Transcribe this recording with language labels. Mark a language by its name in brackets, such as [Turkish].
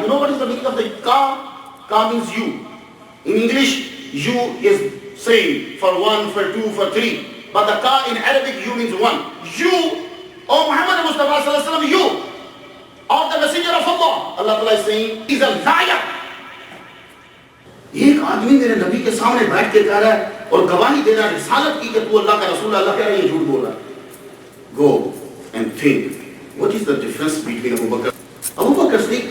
[English] You know what is the meaning of the ka? Ka means you. In English, you is saying for one, for two, for three. But the ka in Arabic, you means one. You, O Muhammad Mustafa sallallahu alaihi wasallam, you are the messenger of Allah. Allah Ta'ala is saying, he's a liar. [Urdu] ایک آدمی میرے نبی کے سامنے بیٹھ کے کہہ رہا ہے اور گواہی دے رہا ہے رسالت کی کہ تو اللہ کا رسول. اللہ کہہ رہا ہے یہ جھوٹ بول رہا ہے. [English] Go and think. What is the difference between Abu Bakr